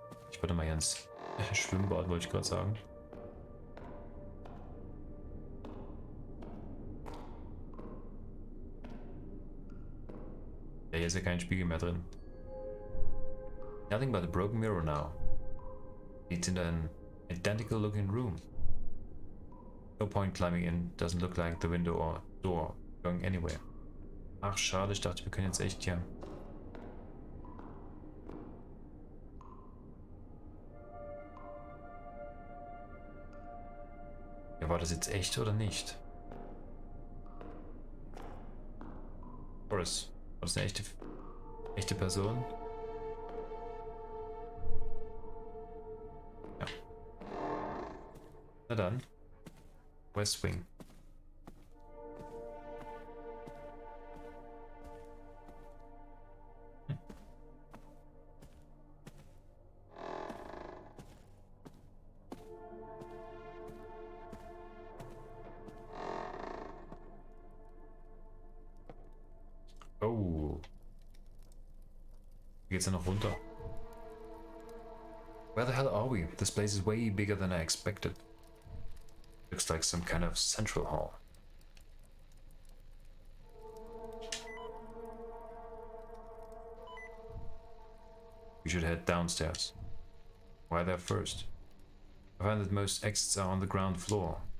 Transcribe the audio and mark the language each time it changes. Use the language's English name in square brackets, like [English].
[German] Ich wollte mal ins Schwimmbad, wollte ich gerade sagen. Ja, hier ist ja kein Spiegel mehr drin. [English] Nothing but a broken mirror now. It's in an identical looking room. No point climbing in, doesn't look like the window or door going anywhere. [German] Ach schade, ich dachte wir können jetzt echt hier. Ja, war das jetzt echt oder nicht? Boris, war das eine echte Person? Ja. Na dann. West Wing. Oh. Wie geht's denn noch runter? [English] Where the hell are we? This place is way bigger than I expected. Looks like some kind of central hall. We should head downstairs. Why there first? I find that most exits are on the ground floor.